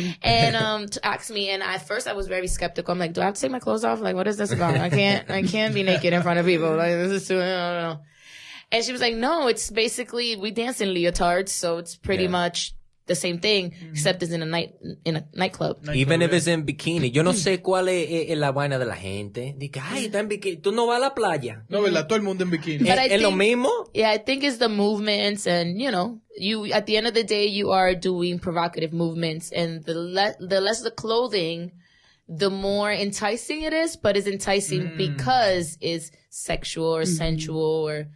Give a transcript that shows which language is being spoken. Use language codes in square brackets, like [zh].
[en] And to ask me, and at first I was very skeptical. I'm like, do I have to take my clothes off? Like, what is this about? I can't be naked in front of people. Like, this is too, I don't know. And she was like, no, it's basically, we dance in leotards, so it's pretty much the same thing, except it's in a nightclub. Even if it's in bikini. [es] Yo no sé cuál es la vaina de la gente. Dice, ay, está en bikini. Tú no vas a la playa. No, ¿verdad? Todo el mundo en bikini. ¿Es lo mismo? [en] Yeah, I think it's the movements and, you, at the end of the day, you are doing provocative movements and the less the clothing, the more enticing it is, but it's enticing because it's sexual or sensual or